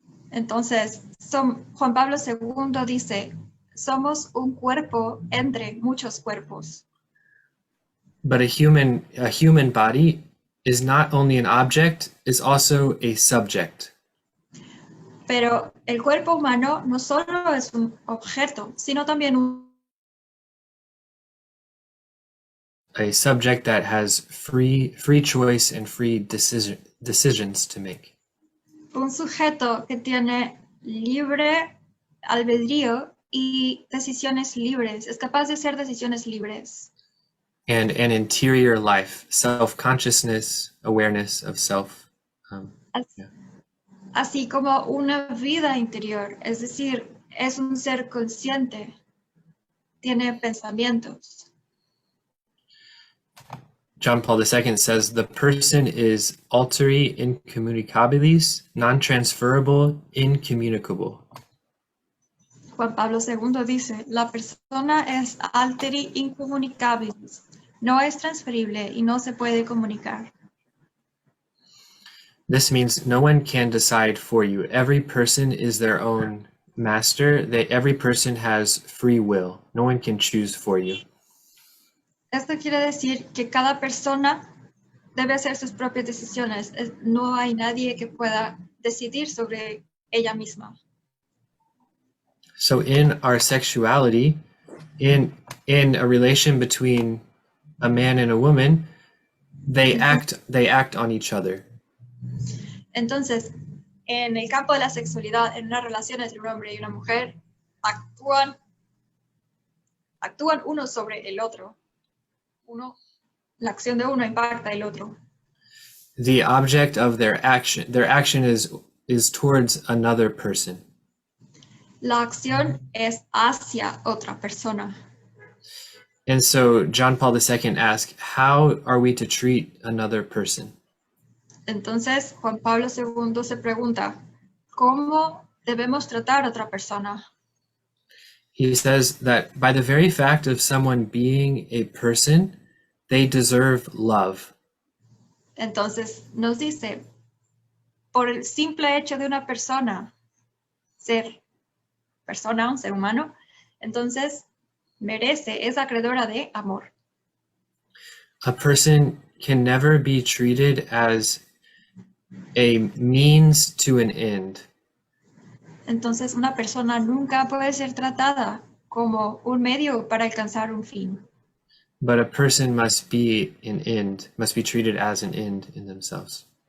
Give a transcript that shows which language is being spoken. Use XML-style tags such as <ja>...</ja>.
<es>Entonces, Juan Pablo II dice, somos un cuerpo entre muchos cuerpos.</es> <en>But a human body is not only an object, is also a subject.</en> <es>Pero el cuerpo humano no solo es un objeto, sino también un</es> <en>a subject that has free choice and free decisions to make.</en> <es>Un sujeto que tiene libre albedrío y decisiones libres, es capaz de hacer decisiones libres.</es> <en>And an interior life, self-consciousness, awareness of self.</en> <es>Así como una vida interior, es decir, es un ser consciente, tiene pensamientos.</es> <en>John Paul II says the person is alteri incommunicabilis, non-transferable, incommunicable.</en> <es>Juan Pablo II dice, la persona es alteri incommunicabilis, no es transferible y no se puede comunicar.</es> <en>This means no one can decide for you. Every person is their own master. Every person has free will. No one can choose for you.</en> <es>Esto quiere decir que cada persona debe hacer sus propias decisiones. No hay nadie que pueda decidir sobre ella misma.</es> <en>So in our sexuality, in a relation between a man and a woman, they act on each other.</en> <es>Entonces, en el campo de la sexualidad, en una relación entre un hombre y una mujer, actúan uno sobre el otro. La acción de uno impacta el otro.</es> <en>The object of their action is towards another person.</en> <es>La acción es hacia otra persona.</es> <en>And so John Paul II asked, how are we to treat another person?</en> <es>Entonces, Juan Pablo II se pregunta, ¿cómo debemos tratar a otra persona?</es> <en>He says that by the very fact of someone being a person, they deserve love.</en> <es>Entonces nos dice, por el simple hecho de una persona, un ser humano, entonces merece, es acreedora de amor.</es> <en>A person can never be treated as a means to an end.</en> <es>Entonces una persona nunca puede ser tratada como un medio para alcanzar un fin.</es> <en>But a person must be treated as an end in themselves.</en>